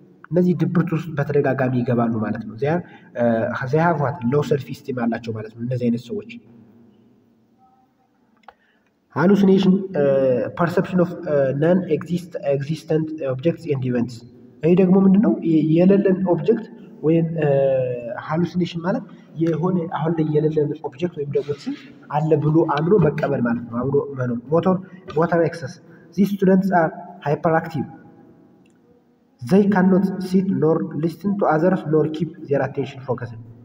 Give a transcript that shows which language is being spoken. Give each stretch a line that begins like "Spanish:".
Amharic: እነዚህ ድብርት ውስጥ በተደጋጋሚ ይገባሉ ማለት ነው።
English: they have what low self esteem
Amharic: አላቸው ማለት ነው እነዚህ አይነት ሰዎች።
English: hallucination perception of non existent objects and events.
Amharic: ይሄ ደግሞ ምንድነው? የሌለን ኦብጀክት ወይም ሃሉሲኔሽን ማለት የሆነ አሁን ላይ የሌለን ኦብጀክት ወይም ደግሞ አለ ብሎ አምኖ መቀበል ማለት ነው። አምኖ መኖር ሞተር ኤክሰስ
English: these students are hyperactive. they cannot sit nor listen to others nor keep their attention focused.